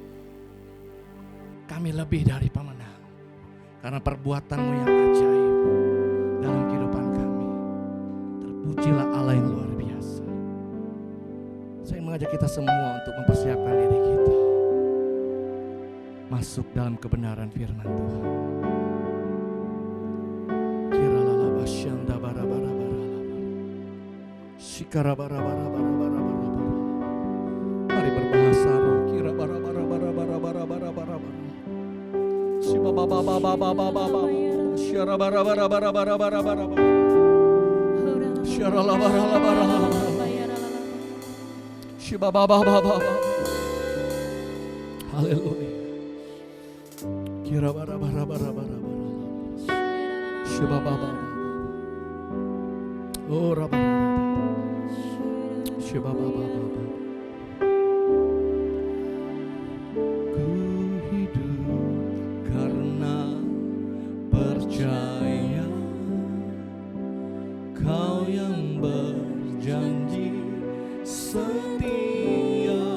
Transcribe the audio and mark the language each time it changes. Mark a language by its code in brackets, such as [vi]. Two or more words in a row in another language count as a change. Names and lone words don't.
[id] Kami lebih dari pemenang karena perbuatan-Mu yang ajaib dalam kehidupan kami. Terpujilah Allah yang luar biasa. Saya mengajak kita semua untuk mempersiapkan diri kita masuk dalam kebenaran firman Tuhan. Kiralalaba syanda bara bara bara laba. Shikara bara bara bara bara bara bara. Mari berbahasa roh. Kira bara bara bara bara bara bara bara bara. Shiba ba ba ba ba ba ba ba ba. Shara bara bara bara bara bara bara. Shara la bara la bara. Shiba ba ba ba ba ba. Haleluya. Kira bara bara bara bara bara. Shiba ba ba ba. Oh ra bara. Shiba ba ba ba ba. Ku hidup karena percaya Kau yang berjanji setia.